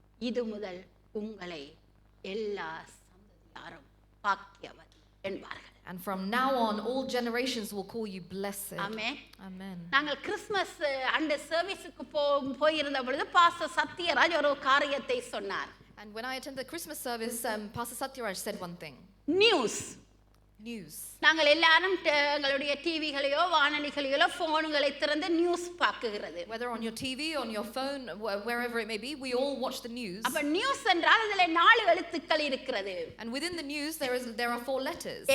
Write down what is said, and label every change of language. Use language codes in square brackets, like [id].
[ta] இது முதல் உங்களை எல்லா சந்ததியாரும் பாக்கியவதி என்பார்கள். [en] And from now on, all generations will call you blessed. Amen. Amen. [ta] நாங்கள் கிறிஸ்மஸ் அண்ட் சர்வீஸுக்கு போயிருந்த பொழுது பாஸ்டர் சத்யராஜ் ஒரு காரியத்தை சொன்னார். [en] And when I attended the Christmas service, Pastor Satyaraj said one thing. News. [ta] நாங்கள் எல்லாரும் எங்களுடைய டிவிகளையோ வானொலிகளையோ போன்களை திறந்து news பார்க்குகிறது. [en] Whether on your TV, on your phone, wherever it may be, we all watch the news. [ta] அப்ப news என்றால் அதிலே 4 எழுத்துக்கள் இருக்கிறது. [en] And within the news there are 4 letters.